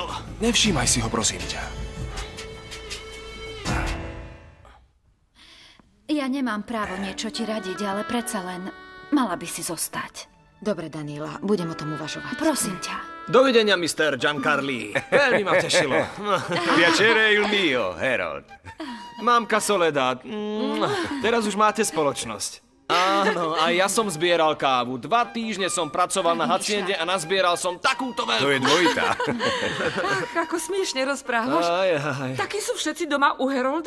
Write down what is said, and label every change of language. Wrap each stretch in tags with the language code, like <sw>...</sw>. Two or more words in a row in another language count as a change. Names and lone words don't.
<sk>Nevšímaj si ho, prosím ťa. Ja nemám právo niečo ti radiť, ale predsa len mala by si zostať. Dobre, Daniela, budem o tom uvažovať. Prosím ťa. Dovidenia, Mr. Giancarli. Veľmi ma tešilo.</sk> <it>Piacere il mio, Harold.</it> <sk>Mamka Soledad. Teraz už máte spoločnosť. Áno, a ja som zbieral kávu. 2 týždne som pracoval na haciende a nazbieral som takúto veľkú. To je dvojitá. Ach, ako smiešne rozprávaš. Aj. Takí sú všetci doma u Herolda?</sk>